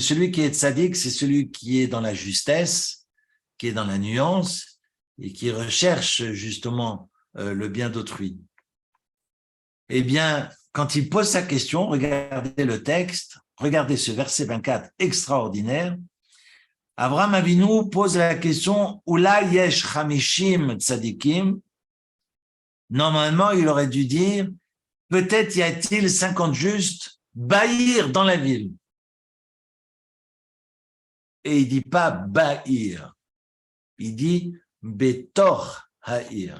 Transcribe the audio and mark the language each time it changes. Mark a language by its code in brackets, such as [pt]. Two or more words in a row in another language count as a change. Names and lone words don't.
[fr] Celui qui est tzadik, c'est celui qui est dans la justesse, qui est dans la nuance et qui recherche justement le bien d'autrui. Eh bien, quand il pose sa question, regardez le texte, regardez ce verset 24 extraordinaire. Abraham Avinu pose la question « [he] ואולי יש חמישים צדיקים [fr] » Normalement, il aurait dû dire « Peut-être y a-t-il 50 justes Bahir dans la ville ». Et il dit pas Bahir, il dit [he] בתוך העיר.